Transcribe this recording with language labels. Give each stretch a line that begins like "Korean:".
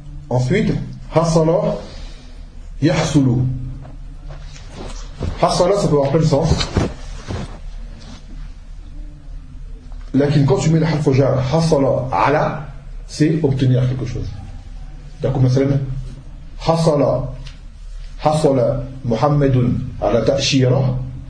Arabic: Ensuite, حصل يحصل.
French: حصل, ça peut avoir plein de sens. لكن quand tu mets le حرف جر, حصل على, c'est obtenir quelque chose.
Arabic: D'accord, مثلا حصل حصل محمد على تأشيرة.